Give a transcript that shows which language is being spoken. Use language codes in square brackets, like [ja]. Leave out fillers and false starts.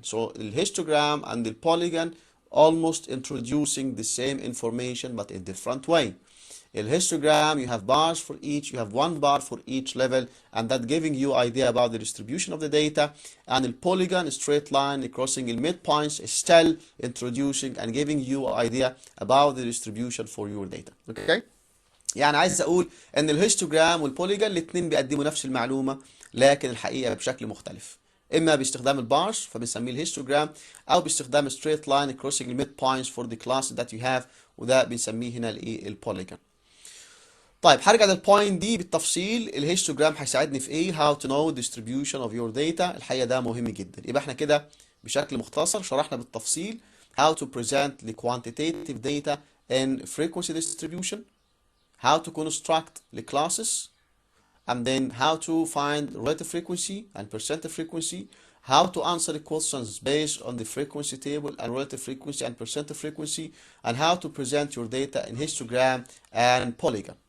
[en] So the histogram and the polygon almost introducing the same information but in different way. In histogram, you have bars for each, you have one bar for each level, and that giving you idea about the distribution of the data. And the polygon, a straight line crossing the midpoints, is still introducing and giving you idea about the distribution for your data. Okay? [ar] يعني عايز اقول ان الهيستوجرام والبوليجون الاثنين بيقدموا نفس المعلومه لكن الحقيقه بشكل مختلف، اما باستخدام البارز فبنسميه الهيستوجرام او باستخدام [en] straight line crossing the midpoints for the class that you have، [ar] وده بنسميه هنا الايه البوليجون. طيب هرجع للبوينت دي بالتفصيل. الهيستوجرام هيساعدني في ايه؟ [en] how to know distribution of your data. [ar] الحقيقه ده مهم جدا. يبقى احنا كده بشكل مختصر شرحنا بالتفصيل [en] how to present the quantitative data in frequency distribution, how to construct the classes, and then how to find relative frequency and percent frequency, how to answer the questions based on the frequency table and relative frequency and percent frequency, and how to present your data in histogram and polygon.